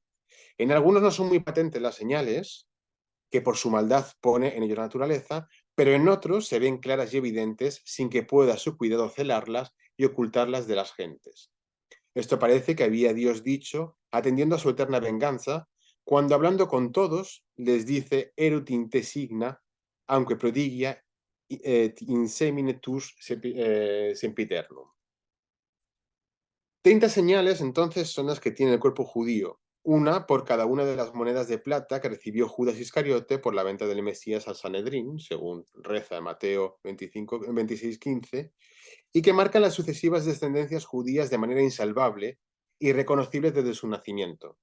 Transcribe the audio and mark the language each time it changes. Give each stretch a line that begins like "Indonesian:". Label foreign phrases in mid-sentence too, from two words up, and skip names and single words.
Spanish: En algunos no son muy patentes las señales que por su maldad pone en ellos la naturaleza, pero en otros se ven claras y evidentes sin que pueda su cuidado celarlas y ocultarlas de las gentes. Esto parece que había Dios dicho, atendiendo a su eterna venganza, cuando hablando con todos les dice
Latin: erut in te signa,
Spanish: aunque
Latin: prodigia in semine tus sempiternum.
Spanish: 30 señales entonces son las que tiene el cuerpo judío, una por cada una de las monedas de plata que recibió Judas Iscariote por la venta del Mesías al Sanedrín, según reza Mateo 26:15, y que marcan las sucesivas descendencias judías de manera insalvable, irreconocible desde su nacimiento.